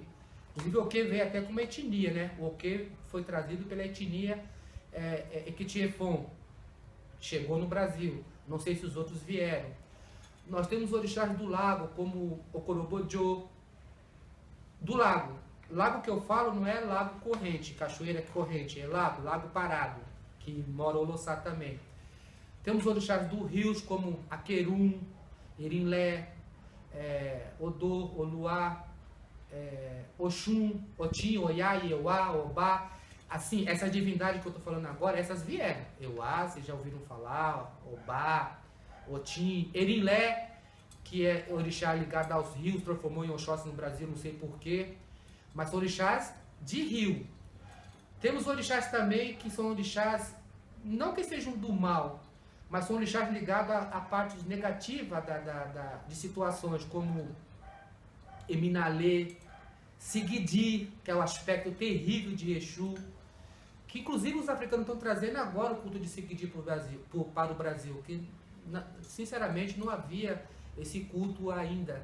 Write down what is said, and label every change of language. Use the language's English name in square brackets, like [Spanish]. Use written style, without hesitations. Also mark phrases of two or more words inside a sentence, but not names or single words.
[Portuguese] Inclusive Oque veio até com uma etnia, né? O Oque foi trazido pela etnia Equitiefon, chegou no Brasil, não sei se os outros vieram. Nós temos orixás do lago, como Okorobodjo, do lago. Lago que eu falo não é lago corrente, cachoeira corrente, é lago parado, que mora o Olossá também. Temos orixás dos rios como Aquerum, Irinlé, Odô, Oluá, Oxum, Otim, Oiá, Ieuá, Obá. Assim, essa divindade que eu estou falando agora, essas vieram. Euá, vocês já ouviram falar, Obá, Otim, Irinlé, que é orixá ligado aos rios, transformou em Oxóssi no Brasil, não sei porquê. Mas são orixás de rio. Temos orixás também que são orixás, não que sejam do mal, mas são orixás ligados à parte negativa de situações, como Eminalê, Sigidi, que é o aspecto terrível de Exu, que inclusive os africanos estão trazendo agora o culto de Sigidi para o Brasil, que sinceramente não havia esse culto ainda.